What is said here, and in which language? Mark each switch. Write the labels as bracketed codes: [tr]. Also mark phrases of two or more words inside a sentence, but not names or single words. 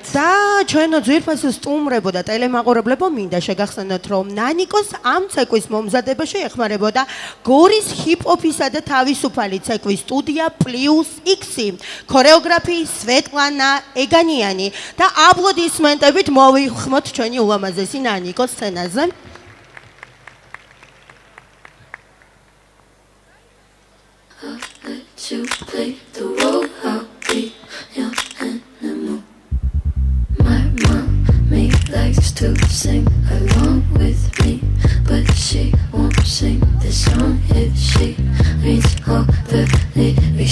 [ka] და ჩვენო ძვირფასო სტუმრებო და ტელემაყურებლებო, მინდა შეგახსენოთ, რომ ნანიკოს ამ ცეკვის მომზადებაში ეხმარებოდა გორის ჰიპ-ჰოპისა და თავისუფალი ცეკვის სტუდია +X, ქორეოგრაფი სვეტლანა ეგანიანი და აპლოდისმენტებით მოვიხმოთ ჩვენი ულამაზესი ნანიკოს სცენაზე. [en] To play the role, I'll be your animal. wants to sing along with me, but she won't sing this song if she reads all the lyrics.